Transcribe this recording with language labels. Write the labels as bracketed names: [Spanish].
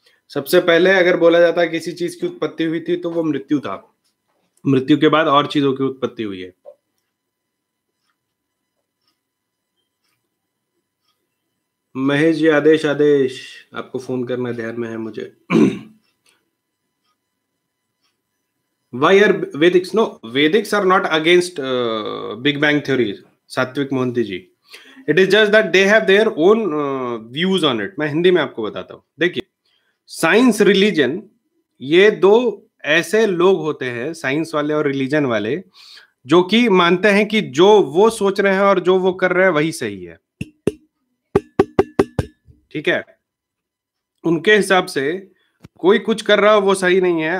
[Hindi] सबसे पहले अगर बोला जाता है किसी चीज की उत्पत्ति हुई थी तो वो मृत्यु था। मृत्यु के बाद और चीजों की उत्पत्ति हुई है। महेश जी आदेश आदेश, आपको फोन करना ध्यान में है मुझे। [English] Why are Vedics? No, Vedics are not against Big Bang theory, [Hindi] सात्विक मोहंती जी। [English] It is just that they have their own views on it. [Hindi] मैं हिंदी में आपको बताता हूँ। देखिए, साइंस रिलीजन, ये दो ऐसे लोग होते हैं, साइंस वाले और रिलीजन वाले, जो कि मानते हैं कि जो वो सोच रहे हैं और जो वो कर रहे हैं वही सही है। ठीक है, उनके हिसाब से कोई कुछ कर रहा हो वो सही नहीं है।